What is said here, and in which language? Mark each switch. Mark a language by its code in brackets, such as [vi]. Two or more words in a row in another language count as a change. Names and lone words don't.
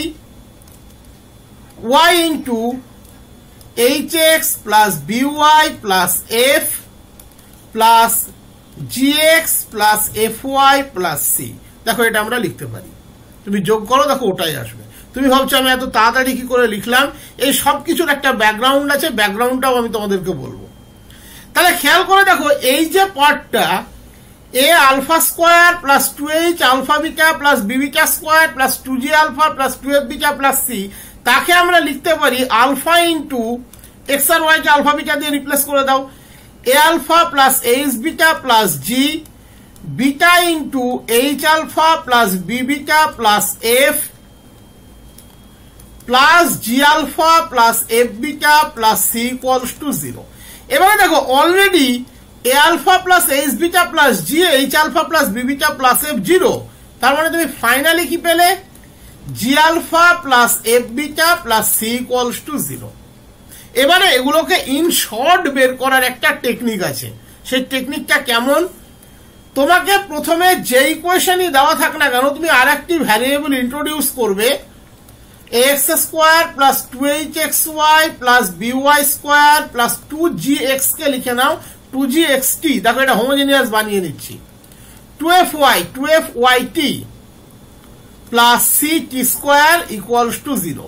[en] y into hx plus by plus f plus gx plus fy plus c. [bn] দেখো এটা আমরা লিখতে পারি, তুমি যোগ করো দেখো ওটাই আসবে। তুমি ভাবছো আমি এত তাড়াতাড়ি কি করে লিখলাম? এই সব কিছুর একটা ব্যাকগ্রাউন্ড আছে, ব্যাকগ্রাউন্ডটাও আমি তোমাদেরকে বলবো। তাহলে খেয়াল করে দেখো এই যে পার্টটা [en] a alpha square plus 2h alpha beta plus b beta square plus 2g alpha plus 2f beta plus c, [bn] তাকে আমরা লিখতে পারি [en] alpha into x [bn] আর ওয়াই কে [en] alpha beta [bn] দিয়ে রিপ্লেস করে দাও, [en] a alpha plus h beta plus g, beta into h alpha plus b beta plus f plus g alpha plus f beta plus c equals to 0। [bn] এবারে দেখো অলরেডি [en] a alpha plus h beta plus g, h alpha plus b beta plus f 0, [bn] তার মানে তুমি ফাইনালি কি পেলে, [en] g alpha plus f beta plus c equals to 0. [bn] এবারে এগুলোকে [en] in short [bn] বের করার একটা টেকনিক আছে। সেই টেকনিকটা কেমন, তোমাকে প্রথমে যে ইকুয়েশনই দেওয়া থাক না কেন, তুমি আর একটি [en] variable introduce [bn] করবে, [en] x square plus 2hxy plus by square plus 2gx [bn] কে লিখে নাও 2gxt, দেখো এটা হোমোজেনিয়াস বানিয়ে নিচ্ছি, [en] 2fyt plus ct square equals to 0.